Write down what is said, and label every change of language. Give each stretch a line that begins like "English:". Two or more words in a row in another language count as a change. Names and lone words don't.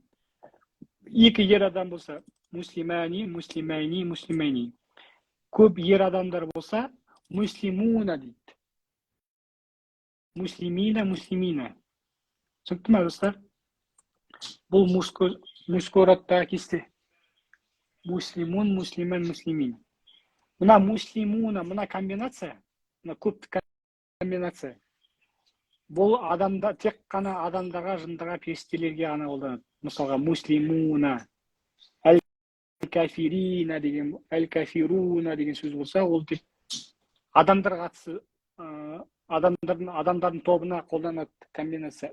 Kazakh: Екі ер адам болса,
Arabic: مسلمانِ، مسلمَيْنِ، مسلمَيْنِ.
Kazakh: Көп ер адамдар болса, муслимуна дейді.
Arabic: مسلمينَ، مسلمينَ.
Kazakh: Түсінікті ме, достар? Бұл
Russian: мужской родтағы
Kazakh: кесте.
Arabic: مسلمٌ، مسلماً، مسلمٍ.
Kazakh: Мына муслимуна, мына комбинация, мына көптік комбинация. Бұл адамда, тек қана адамдарға, жындарға, періштелерге ғана қолданады. Мысалға, муслимуна, әл-кафируна деген сөз болса, ол тек адамдар қатысы, адамдардың тобына қолданады комбинация.